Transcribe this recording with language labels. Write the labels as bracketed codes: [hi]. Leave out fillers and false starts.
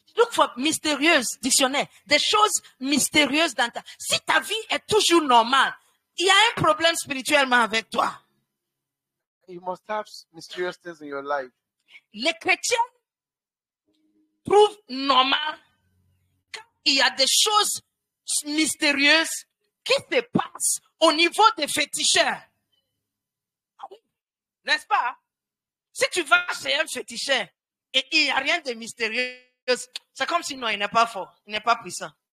[en] Look for [fr] mystérieuses, dictionnaire. Des choses mystérieuses dans ta. Si ta vie est toujours normale, il y a un problème spirituellement avec toi. [en] You must have mysterious things in your life. [fr] Les chrétiens trouvent normal quand il y a des choses mystérieuses qui se passent au niveau des féticheurs. N'est-ce pas? Si tu vas chez un féticheur et il n'y a rien de mystérieux, c'est comme si non, il n'est pas fort, il n'est pas puissant.